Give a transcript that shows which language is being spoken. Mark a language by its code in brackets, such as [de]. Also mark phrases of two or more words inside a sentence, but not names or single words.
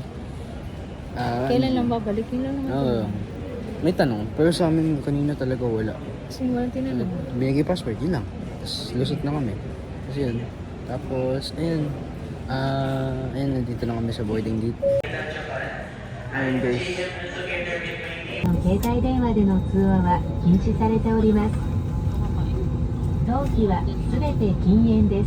[tl] Kailan lang babalik? Kailan lang Oo. May tanong, pero sa amin kanina talaga wala. Kasi walang tinanong. Binigay passport, yun lang. Tapos lusot na kami. Kasi yun. Tapos, ayun. Ayun, nandito na kami sa boarding gate. Ayun guys. [ja] 携帯電話での通話は禁止されております。当機はすべて禁煙です。